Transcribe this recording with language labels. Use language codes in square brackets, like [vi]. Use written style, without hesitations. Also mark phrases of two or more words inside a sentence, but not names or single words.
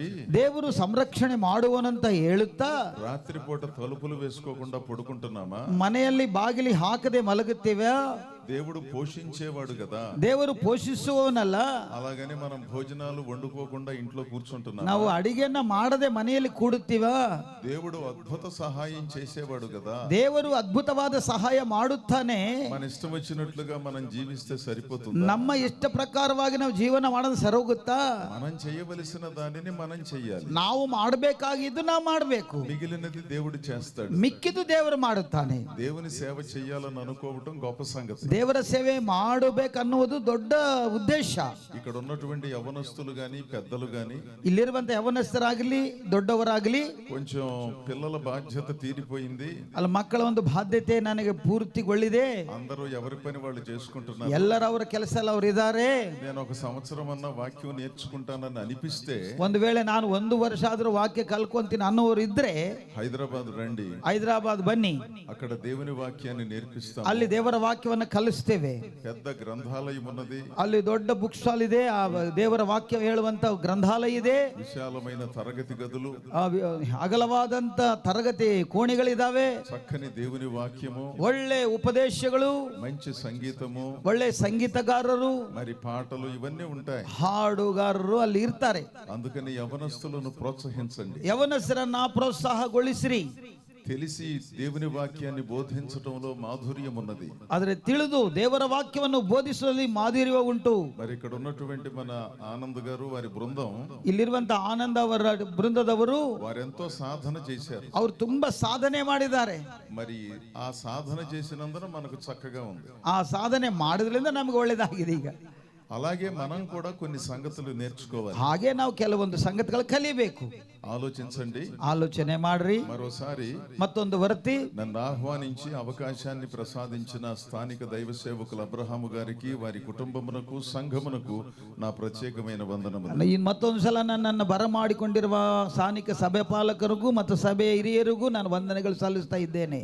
[kn] ದೇವರು ಸಂರಕ್ಷಣೆ ಮಾಡುವನಂತ ಹೇಳುತ್ತಾ [te] రాత్రిపూట తలుపులు వేసుకోకుండా పడుకుంటున్నామా? [kn] ಮನೆಯಲ್ಲಿ ಬಾಗಿಲಿ ಹಾಕದೆ ಮಲಗುತ್ತೇವೆ. [te] దేవుడు పోషించేవాడు కదా. [kn] ದೇವರು ಪೋಷಿಸುವವನಲ್ಲ. [te] అలాగని మనం భోజనాలు వండుకోకుండా ఇంట్లో కూర్చుంటున్నాం. [kn] ನಾವು ಅಡಿಗೆಯನ್ನ ಮಾಡದೆ ಮನೆಯಲ್ಲಿ ಕೂಡುತ್ತೀವ. [te] దేవుడు అద్భుత సహాయం చేసేవాడు కదా. [kn] ದೇವರು ಅದ್ಭುತವಾದ ಸಹಾಯ ಮಾಡುತ್ತಾನೆ. [te] మన ఇష్టం వచ్చినట్లుగా మనం జీవిస్తే సరిపోతుంది. [kn] ನಮ್ಮ ಇಷ್ಟ ಪ್ರಕಾರವಾಗಿ ನಾವು ಜೀವನ ಮಾಡೋದು ಸರೋಗುತ್ತಾ? [te] మనం చేయవలసిన దానిని మనం చెయ్యాలి. [kn] ನಾವು ಮಾಡಬೇಕಾಗಿದ್ದು ನಾವು ಮಾಡಬೇಕು. [te] మిగిలినది దేవుడు చేస్తాడు. [kn] ಮಿಕ್ಕಿದ್ದು ದೇವರು ಮಾಡುತ್ತಾನೆ. [te] దేవుని సేవ చేయాలని అనుకోవటం గొప్ప సంగతి. [kn] ದೇವರ ಸೇವೆ ಮಾಡಬೇಕನ್ನುವುದು ದೊಡ್ಡ ಉದ್ದೇಶ. [te] ఇక్కడ ఉన్నటువంటి యవనస్తులు గాని పెద్దలు గాని, [kn] ಇಲ್ಲಿರುವಂತ ಯವನಸ್ಥರಾಗಲಿ ದೊಡ್ಡವರಾಗಲಿ, [te] కొంచెం పిల్లల బాధ్యత తీరిపోయింది. [kn] ಅಲ್ಲಿ ಮಕ್ಕಳ ಒಂದು ಬಾಧ್ಯತೆ ನನಗೆ ಪೂರ್ತಿಗೊಳ್ಳಿದೆ. [te] అందరూ ఎవరి పని వాళ్ళు చేసుకుంటున్నారు. [kn] ಎಲ್ಲರವರ ಕೆಲಸ ಎಲ್ಲ ಅವರು ಇದ್ದಾರೆ. [te] నేను ఒక సంవత్సరం అన్న వాక్యం నేర్చుకుంటానని అనిపిస్తే, [kn] ಒಂದು ವೇಳೆ ನಾನು 1 ವರ್ಷ ಆದ್ರೂ ವಾಕ್ಯ ಕಲ್ಕೊಂತೀನಿ ಅನ್ನೋರು ಇದ್ರೆ [te] హైదరాబాద్ రండి. [kn] ಹೈದರಾಬಾದ್ ಬನ್ನಿ. [te] అక్కడ దేవుని వాక్యాన్ని నేర్పిస్తాం. [kn] ಅಲ್ಲಿ ದೇವರ ವಾಕ್ಯವನ್ನು ಕಲಿಸ್ತೇವೆ. [te] పెద్ద గ్రంథాలయం ఉన్నది. [kn] ಅಲ್ಲಿ ದೊಡ್ಡ [en] book stall [kn] ಇದೆ. ಆ ದೇವರ ವಾಕ್ಯ ಹೇಳುವಂತ ಗ್ರಂಥಾಲಯ ಇದೆ. [te] విశాలమైన తరగతి గదులు, [kn] ಅಗಲವಾದಂತ ತರಗತಿ ಕೋಣೆಗಳಿದಾವೆ. [te] చక్కని దేవుని వాక్యము, [kn] ಒಳ್ಳೆ ಉಪದೇಶಗಳು, [te] మంచి సంగీతము, [kn] ಒಳ್ಳೆ ಸಂಗೀತಗಾರರು, [te] మరి పాటలు ఇవన్నీ ఉంటాయి. [kn] ಹಾಡುಗಾರರು ಅಲ್ಲಿ ಇರ್ತಾರೆ. [te] అందుకని యవనస్తులను ప్రోత్సహించండి. [kn] ಯವನಸ್ಥರನ್ನ ಪ್ರೋತ್ಸಾಹಗೊಳಿಸಿರಿ. [te] తెలిసి దేవుని వాక్యాన్ని బోధించడంలో మాధుర్యం ఉన్నది. [kn] ಆದರೆ ತಿಳಿದು ದೇವರ ವಾಕ್ಯವನ್ನು ಬೋಧಿಸುವಲ್ಲಿ ಮಾಧುರ್ಯ ಉಂಟು. [te] మరి ఇక్కడ ఉన్నటువంటి మన ఆనంద్ గారు వారి బృందం, [kn] ಇಲ್ಲಿರುವಂತ ಆನಂದ ಅವರ ಬೃಂದದವರು [te] వారెంతో సాధన చేశారు. [kn] ಅವರು ತುಂಬಾ ಸಾಧನೆ ಮಾಡಿದ್ದಾರೆ. [te] మరి ఆ సాధన చేసినందున మనకు చక్కగా ఉంది. [kn] ಆ ಸಾಧನೆ ಮಾಡೋದ್ರಿಂದ ನಮಗೆ ಒಳ್ಳೇದಾಗಿದೆ. ಈಗ [te] అలాగే మనం కూడా కొన్ని సంగతులు నేర్చుకోవాలి. [kn] ಹಾಗೆ ನಾವು ಕೆಲವೊಂದು ಸಂಗತಿಗಳು ಕಲಿಬೇಕು. [te] ఆలోచించండి, [kn] ಆಲೋಚನೆ ಮಾಡ್ರಿ. [te] మరోసారి [kn] ಮತ್ತೊಂದು ವರತಿ [te] నన్ను ఆహ్వానించి అవకాశాన్ని ప్రసాదించిన స్థానిక దైవ సేవకులు అబ్రహాము గారికి, వారి కుటుంబమునకు, సంఘమునకు నా ప్రత్యేకమైన వందనములు. [kn] ಮತ್ತೊಂದು ಸಲ ನನ್ನನ್ನು ಬರಮಾಡಿಕೊಂಡಿರುವ ಸ್ಥಾನಿಕ ಸಭೆ ಪಾಲಕರಿಗೂ ಮತ್ತು ಸಭೆಯ ಹಿರಿಯರಿಗೂ ನಾನು ವಂದನೆಗಳು ಸಲ್ಲಿಸ್ತಾ ಇದ್ದೇನೆ.